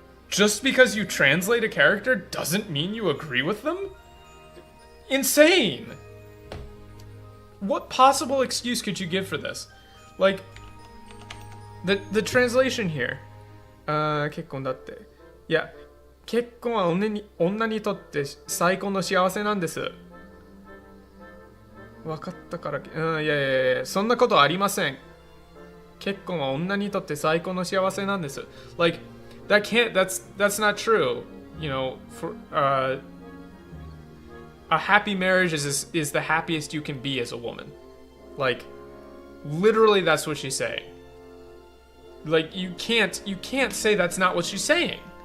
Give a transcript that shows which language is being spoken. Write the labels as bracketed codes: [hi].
[en] Just because you translate a character doesn't mean you agree with them? Insane. What possible excuse could you give for this? Like, the translation here. [ja] 結婚だって。いや、結婚は女にとって最高の幸せなんです。分かったから、いや、そんなことありません。結婚は女にとって最高の幸せなんです。 [en] Like, that's not true. You know, for a happy marriage is the happiest you can be as a woman. Like, literally that's what she's saying. Like, you can't say that's not what she's saying.